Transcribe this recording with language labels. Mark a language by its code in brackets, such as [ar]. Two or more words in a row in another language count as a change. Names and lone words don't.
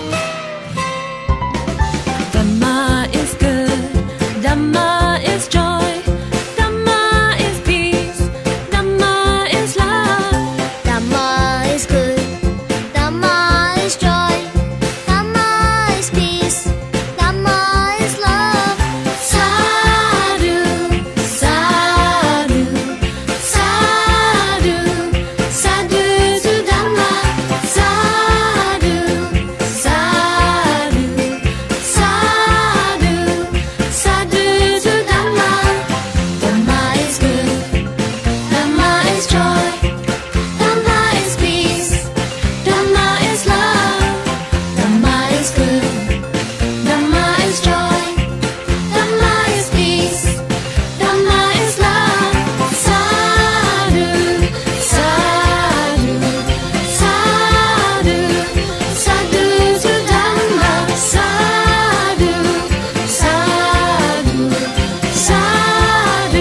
[en] Dhamma is good. Dhamma is joy. Dhamma is peace. Dhamma is love. Dhamma is good. Dhamma is joy. Dhamma is peace. Dhamma is love. [pi] Sadhu, sadhu, sadhu, sadhu to Dhamma. Sadhu, sadhu, sadhu, sadhu to Dhamma. [en] Dhamma is good. Dhamma is joy. Dhamma is peace. Dhamma is love. Dhamma is good. Dhamma is joy. Dhamma is peace. Dhamma is love. [pi] Sadhu, sadhu, sadhu, sadhu to Dhamma. Sadhu, sadhu, sadhu.